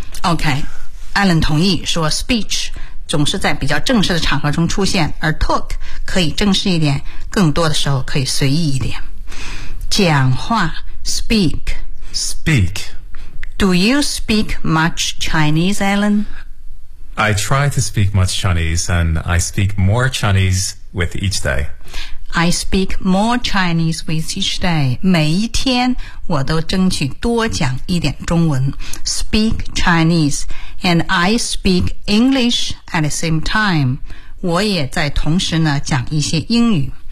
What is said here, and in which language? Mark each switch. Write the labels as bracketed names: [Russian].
[Chinese] Okay, Alan 同意说 speech 总是在比较正式的场合中出现，而 talk 可以正式一点，更多的时候可以随意一点。讲话 speak. [English] Speak. Do you speak much Chinese, Alan? I try to speak much Chinese, and I speak more Chinese with each day. I speak more Chinese with each day. [Chinese] 每一天我都争取多讲一点中文。 [English] Speak Chinese, and I speak English at the same time. [Chinese] 我也在同时呢讲一些英语。